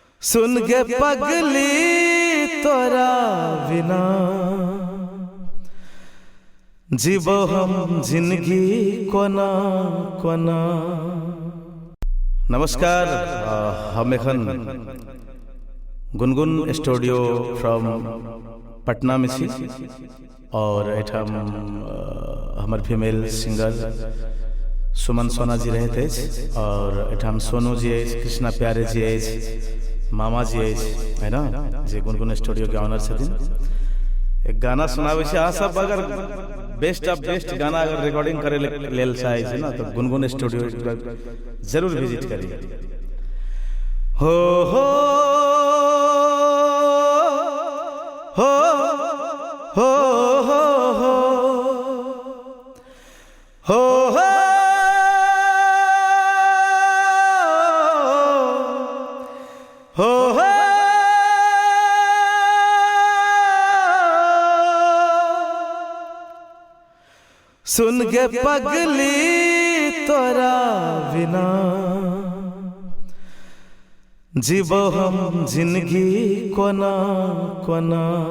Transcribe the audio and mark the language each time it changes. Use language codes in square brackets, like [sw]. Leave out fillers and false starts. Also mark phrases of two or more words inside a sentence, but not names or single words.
[mai] सुन गे पगली तोरा बिना जीवो हम जिंदगी कोना कोना। नमस्कार, हम एखन गुनगुन स्टूडियो फ्रॉम पटना में छी और एठाम हमर [en] female singer [mai] सुमन सोना जी रहते और एठाम सोनू जी कृष्णा प्यारे जी मामा जी है ना जे गुनगुन स्टूडियो के ऑनर छथिन। एक गाना सुनावे छे, अहाँ सब अगर [en] best of best [mai] गाना अगर रिकॉर्डिंग करे लेल चाहे छे ना तो गुनगुन स्टूडियो जरूर विजिट करिए। हो हो हो हो हो हो हो हो हो सुन गे पगली तोरा बिना जीवो हम जिंदगी कोना कोना।